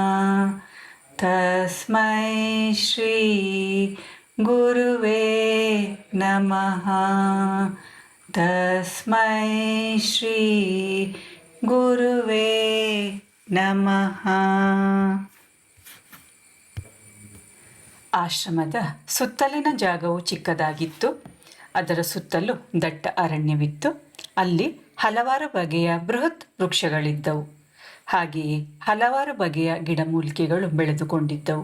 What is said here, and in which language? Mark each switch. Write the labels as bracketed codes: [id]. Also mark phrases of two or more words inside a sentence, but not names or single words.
[sa] ತಸ್ಮೈ ಶ್ರೀ ಗುರುವೇ ನಮಃ. ತಸ್ಮೈ ಶ್ರೀ ಗುರುವೇ ನಮಃ. [kn] ಆಶ್ರಮದ ಸುತ್ತಲಿನ ಜಾಗವು ಚಿಕ್ಕದಾಗಿತ್ತು. ಅದರ ಸುತ್ತಲೂ ದಟ್ಟ ಅರಣ್ಯವಿತ್ತು. ಅಲ್ಲಿ ಹಲವಾರು ಬಗೆಯ ಬೃಹತ್ ವೃಕ್ಷಗಳಿದ್ದವು. ಹಾಗೆಯೇ ಹಲವಾರು ಬಗೆಯ ಗಿಡಮೂಲಿಕೆಗಳು ಬೆಳೆದುಕೊಂಡಿದ್ದವು.